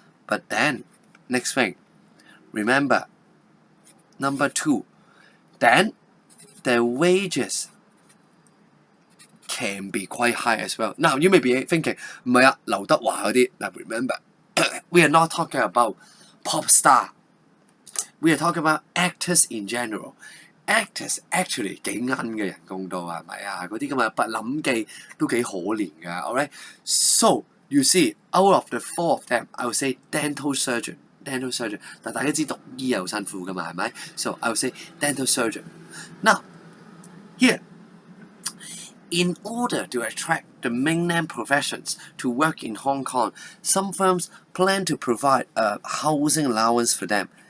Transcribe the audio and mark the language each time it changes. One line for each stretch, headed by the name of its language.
English: But then, next thing, remember, number 2, then their wages can be quite high as well. Now you may be thinking,
Cantonese: 唔係啊，劉德華嗰啲。
English: Now remember, we are not talking about pop star. We are talking about actors in general. Actors actually
Cantonese: 幾奀嘅人工都係咪啊？嗰啲咁嘅不諗記都幾可憐㗎。
English: Alright, so you see, out of the 4 of them, I would say dental surgeon. Dental surgeon.
Cantonese: 但大家知讀醫又辛苦㗎嘛，係咪？
English: So I would say dental surgeon. Now, here, in order to attract the mainland professions to work in Hong Kong, some firms plan to provide a housing allowance for them.